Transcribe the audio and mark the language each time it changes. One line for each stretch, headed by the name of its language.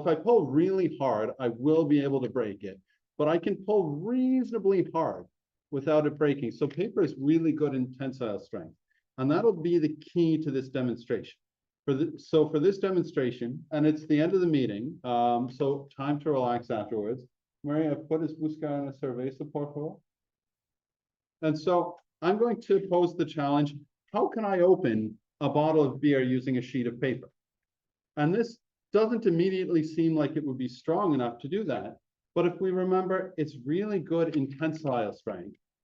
English: If I pull really hard, I will be able to break it. But I can pull reasonably hard without it breaking. So paper is really good in tensile strength. And that'll be the key to this demonstration. So for this demonstration, and it's the end of the meeting, so time to relax afterwards.
Spanish: Maria, ¿puedes buscar una cerveza, por favor?
English: And so I'm going to pose the challenge, how can I open a bottle of beer using a sheet of paper? And this doesn't immediately seem like it would be strong enough to do that. But if we remember, it's really good in tensile strength.